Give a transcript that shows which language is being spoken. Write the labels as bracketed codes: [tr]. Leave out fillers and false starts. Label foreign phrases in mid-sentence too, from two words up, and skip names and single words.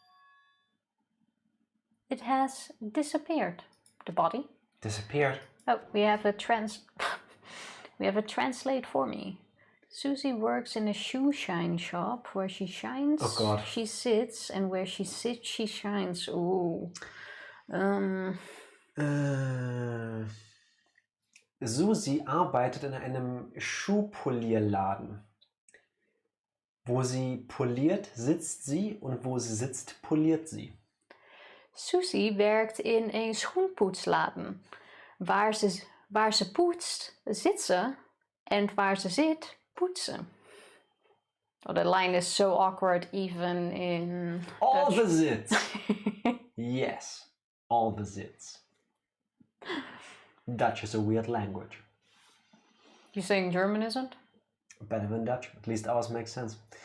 [en] It has disappeared. The body. Disappeared? Oh, we have a we have a translate for me. Susie works in a shoe shine shop. Where she shines, oh God. She sits, and where she sits, she shines. Ooh. [de] Susi arbeitet in einem Schuhpolierladen. Wo sie poliert, sitzt sie und wo sie sitzt, poliert sie. [nl] Susie werkt in een schoenpoetsladen. Waar ze poetst, zit ze. En waar ze zit, poetst ze. [en] Oh, the line is so awkward even in All Dutch. the zits. Yes, all the zits. Dutch is a weird language. You saying German isn't? Better than Dutch. At least ours makes sense.